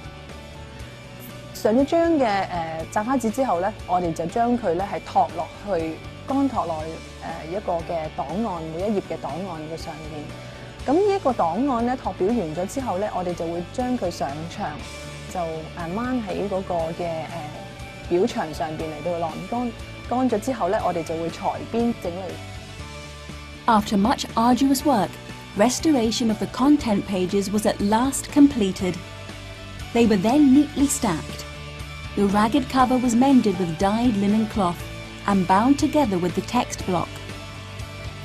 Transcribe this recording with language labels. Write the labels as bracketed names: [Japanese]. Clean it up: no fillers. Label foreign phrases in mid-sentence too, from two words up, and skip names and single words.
[Cantonese] 上咗張嘅雜花紙之後咧，我哋就將佢咧係托落去乾托落一個嘅檔案，每一頁嘅檔案嘅上面。咁呢一個檔案咧托表完咗之後咧，我哋就會將佢上牆，就掹喺嗰個嘅表牆上邊嚟到晾乾。乾咗之後咧，我哋就會裁邊整理。 [English] After much arduous work, restoration of the content pages was at last completed. They were then neatly stacked. The ragged cover was mended with dyed linen cloth and bound together with the text block.